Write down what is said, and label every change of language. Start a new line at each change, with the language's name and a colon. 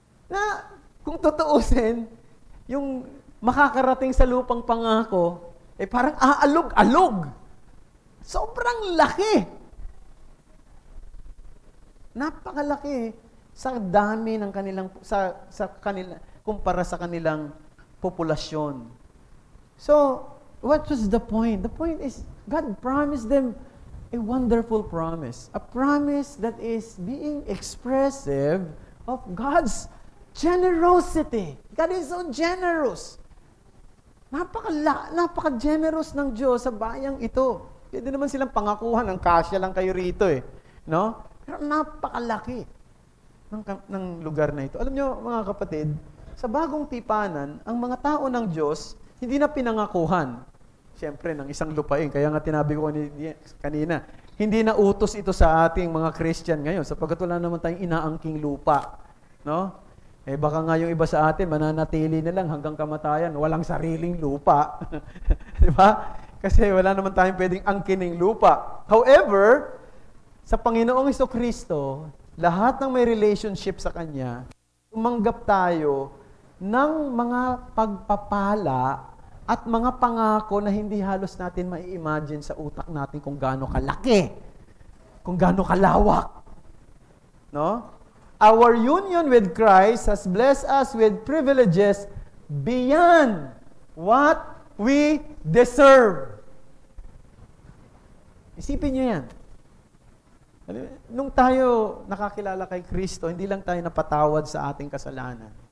Filipino: Na kung tutuusin, yung makakarating sa lupang pangako, parang aalog-alog. Sobrang laki. Napakalaki sa dami ng kanilang sa kanila kumpara sa kanilang populasyon.
English: So, what was the point? The point is God promised them a wonderful promise. A promise that is being expressive of God's generosity. God is so generous.
Filipino: Napaka-generous ng Diyos sa bayang ito. Pwede naman silang pangakuhan, ng kasya lang kayo rito No? Pero napakalaki ng lugar na ito. Alam nyo, mga kapatid, sa bagong tipanan, ang mga tao ng Diyos, hindi na pinangakuhan. Siyempre, ng isang lupain. Kaya nga tinabi ko kanina, hindi na utos ito sa ating mga Christian ngayon, sapagkat wala naman tayong inaangking lupa. No? Baka nga yung iba sa atin, mananatili na lang hanggang kamatayan, walang sariling lupa. Di ba? Kasi wala naman tayong pwedeng angkining lupa. However, sa Panginoong Jesucristo, lahat ng may relationship sa Kanya, tumanggap tayo ng mga pagpapala at mga pangako na hindi halos natin mai-imagine sa utak natin kung gaano kalaki, kung gaano kalawak. No?
English: Our union with Christ has blessed us with privileges beyond what we deserve.
Filipino: Isipin nyo yan. Nung tayo nakakilala kay Kristo, hindi lang tayo napatawad sa ating kasalanan.